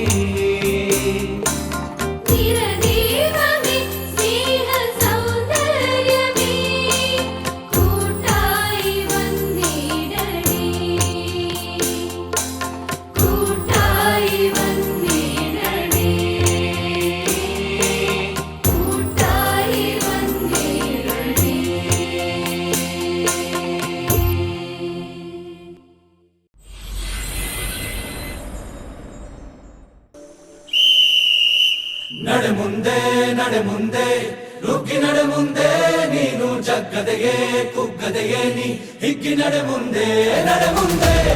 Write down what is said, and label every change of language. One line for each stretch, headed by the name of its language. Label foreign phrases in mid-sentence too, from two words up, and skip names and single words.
Malayalam: നിറദീപമേ സ്നേഹ സൗന്ദര്യമേ കൂട്ടായി വന്നിടണേ കൂട്ടായി വന്നിടണേ കൂട്ടായി വന്നിടണേ.
Kannada: ನಡೆ ಮುಂದೆ ನಡೆ ಮುಂದೆ ನುಗ್ಗಿ ನಡೆ ಮುಂದೆ ನೀನು ಜಗ್ಗದೆಯೇ ಕುಗ್ಗದೆಯೇ ನೀ ಹಿಗ್ಗಿ ನಡೆ ಮುಂದೆ ನಡೆ ಮುಂದೆ